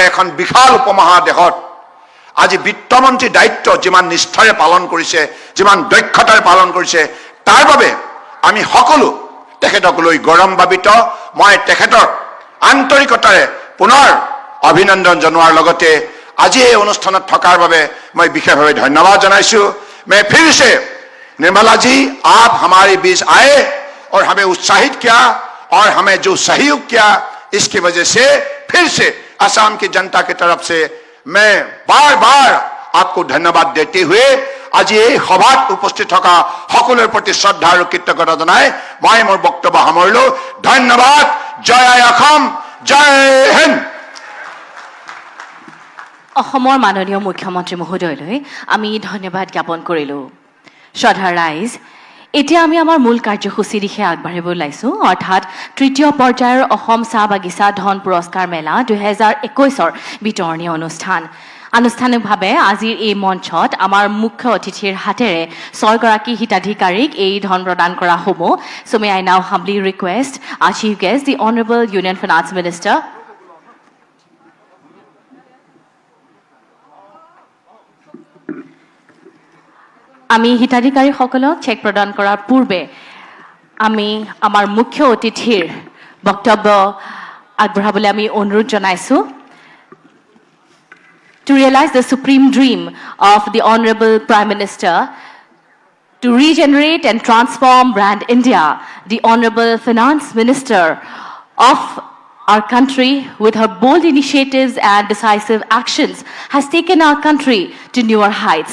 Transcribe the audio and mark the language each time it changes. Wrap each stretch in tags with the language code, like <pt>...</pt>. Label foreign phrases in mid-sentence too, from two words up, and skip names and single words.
<as>এখন বিশাল উপমহাদেশত আজি বিত্তমন্ত্ৰী দায়িত্ব যিমান নিষ্ঠাৰে পালন কৰিছে যিমান দক্ষতাৰে পালন কৰিছে তাৰ বাবে আমি সকলো তেখেতক লৈ গৌৰৱান্বিত মই তেখেতৰ আন্তৰিকতাৰে পুনৰ অভিনন্দন জনোৱাৰ লগতে আজি এই অনুষ্ঠানত থকাৰ বাবে মই বিশেষভাৱে ধন্যবাদ জনাইছো</as> <hi>मैं फिर से निर्मला जी आप हमारे बीच आए और हमें उत्साहित किया और हमें जो सहयोग किया इसकी वजह से फिर से असम की जनता की तरफ से मैं बार बार आपको धन्यवाद देते हुए आज</hi> <as>এই সভাত উপস্থিত থকা সকলোৰ প্ৰতি শ্ৰদ্ধা আৰু কৃতজ্ঞতা জনাই মই মোৰ বক্তব্য সামৰিলো ধন্যবাদ জয় অসম জয় হিন্দ অসমৰ মাননীয় মুখ্যমন্ত্ৰী মহোদয়লৈ আমি ধন্যবাদ জ্ঞাপন কৰিলো শ্ৰদ্ধা ৰাইজ এতিয়া আমি আমাৰ মূল কাৰ্যসূচী দিশে আগবাঢ়িব ওলাইছো অৰ্থাৎ তৃতীয় পৰ্যায়ৰ অসম চাহ বাগিচা ধন পুৰস্কাৰ মেলা 2021ৰ বিতৰণী অনুষ্ঠান আনুষ্ঠানিকভাৱে আজিৰ এই মঞ্চত আমাৰ মুখ্য অতিথিৰ হাতেৰে 6 গৰাকী হিতাধিকাৰীক এই ধন প্ৰদান কৰা হ'ব</as> <en>so may I now humbly request our chief guest the honorable union finance minister</en> <as>আমি হিতাধিকাৰীসকলক চেক প্ৰদান কৰাৰ পূৰ্বে আমি আমাৰ মুখ্য অতিথিৰ বক্তব্য আগবঢ়াবলৈ আমি অনুৰোধ জনাইছো</as> <en>To realize the supreme dream of the Honorable Prime Minister to regenerate and transform brand India, the Honorable Finance Minister of our country with her bold initiatives and decisive actions has taken our country to newer heights.</en>